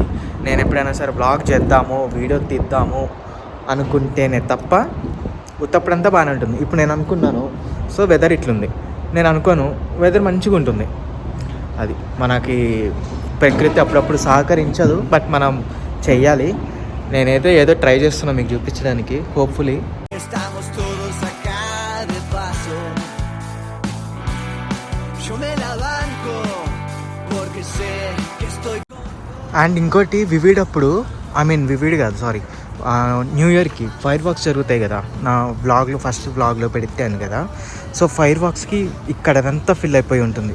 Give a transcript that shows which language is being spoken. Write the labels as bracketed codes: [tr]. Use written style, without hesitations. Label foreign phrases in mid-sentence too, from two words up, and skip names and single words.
[te] నేను ఎప్పుడైనా సరే వ్లాగ్ చేద్దాము, వీడియో తీద్దాము అనుకుంటేనే తప్ప ఉత్తప్పుడంతా బాగానే ఉంటుంది. ఇప్పుడు నేను అనుకున్నాను, [en] so weather [te] ఇట్లుంది, నేను అనుకోను వెదర్ మంచిగా ఉంటుంది. అది మనకి ప్రకృతి అప్పుడప్పుడు సహకరించదు, బట్ మనం చెయ్యాలి. నేనైతే ఏదో ట్రై చేస్తున్నా మీకు చూపించడానికి. హోప్ఫుల్లీ [es] Estamos todos acá de paso. Yo me la banco porque sé que estoy. [te] అండ్ ఇంకోటి వివిడ్ అప్పుడు, వివిడ్ కాదు సారీ, న్యూ ఇయర్కి [en] fire works [te] జరుగుతాయి కదా. నా వ్లాగ్లో [en] first vlog [te] పెట్టాను కదా. [en] so fire works [te] ఇక్కడ అదంతా ఫిల్ అయిపోయి ఉంటుంది.